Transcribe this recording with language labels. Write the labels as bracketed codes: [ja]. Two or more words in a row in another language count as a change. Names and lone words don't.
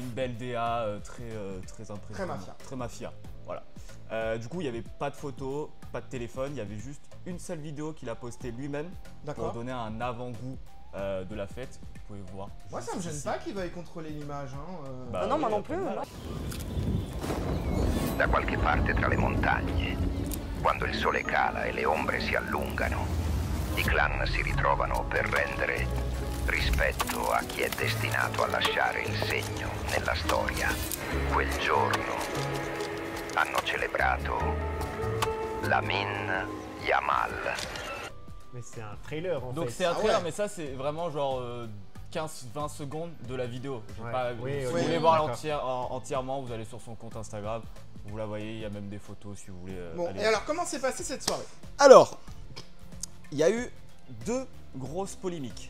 [fr] une belle DA très impressionnante. Très mafia. Très mafia. Voilà. Du coup, il n'y avait pas de photos, pas de téléphone. Il y avait juste une seule vidéo qu'il a postée lui-même pour D'accord. donner un avant-goût de la fête. Vous pouvez voir. Moi, ça me gêne ici. pas qu'ils veuillent contrôler l'image. Hein. Bah Ah non, oui, moi non après, plus. voilà. [it] Da qualche parte tra le montagne, quando il sole cala e le ombre si allungano, i clan si ritrovano per rendere rispetto a chi è destinato a lasciare il segno nella storia. Quel giorno hanno celebrato Lamin Yamal. [fr] Mais c'est un trailer en Donc fait. c'est un Ah trailer, ouais. mais ça c'est vraiment genre 15-20 secondes de la vidéo. Je vais Ouais. pas, Oui, si ok, vous voulez voir d'accord. entièrement, vous allez sur son compte Instagram. Vous la voyez, il y a même des photos si vous voulez. Bon, aller. et alors, comment s'est passée cette soirée? Alors, il y a eu deux grosses polémiques.